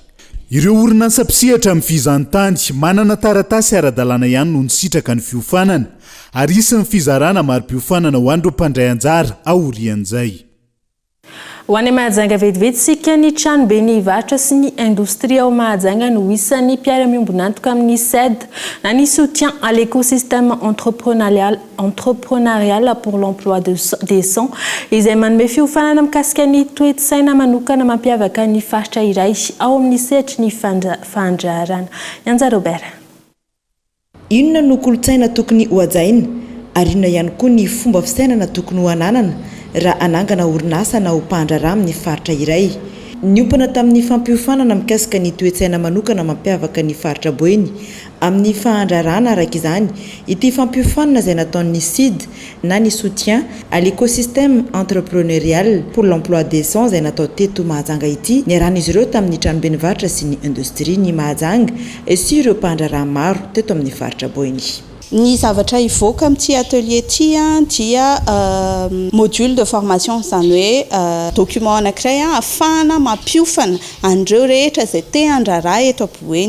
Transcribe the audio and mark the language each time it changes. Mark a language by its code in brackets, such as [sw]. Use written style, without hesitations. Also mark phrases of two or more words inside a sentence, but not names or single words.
[mg] Ireo orinasa mpisehatra amin'ny fizahantany manana taratasy ara-dalàna ihany no nisitraka ny fiofanana ary isin'ny fizarana maro-piofanana ho an'ireo mpandray anjara aorian'izay. Ho any Mahajanga vetivetsika ny trano be ny varotra sy ny industrie ao Mahajanga no isan'ny mpiara-miombona antoka amin'ny SED na ny [fr] soutien à l'écosystème entrepreneurial pour l'emploi décent [mg] izay manome fiofanana mikasika ny toe-tsaina manokana mampiavaka ny faritra iray ao amin'ny sehatry ny fandraharana. Yanja Robert. Inona no kolotsaina tokony ho hajaina ary inona ihany koa ny fomba fisainana tokony ho ananana raha anangana orinasa na ho mpandraharaha amin'ny faritra iray. Niompana tamin'ny fampiofanana mikasika ny toe-tsaina manokana mampiavaka ny faritra Boeny amin'ny fahandrarana araka izany ity fampiofanana izay nataon'ny SID na ny [fr] soutien à l'écosystème entrepreneurial pour l'emploi décent [mg] izay natao teto Mahajanga ity niarahan'izy ireo tamin'ny tranobe ny varotra sy ny industrie ny Mahajanga sy ireo mpandraharaha maro teto amin'ny faritra Boeny. Ny zavatra ivoaka amin'ity atelier ity dia [fr] module de formation [mg] zany hoe document anankiray ahafahana mampiofana an'ireo rehetra izay te handraraha eto Boeny.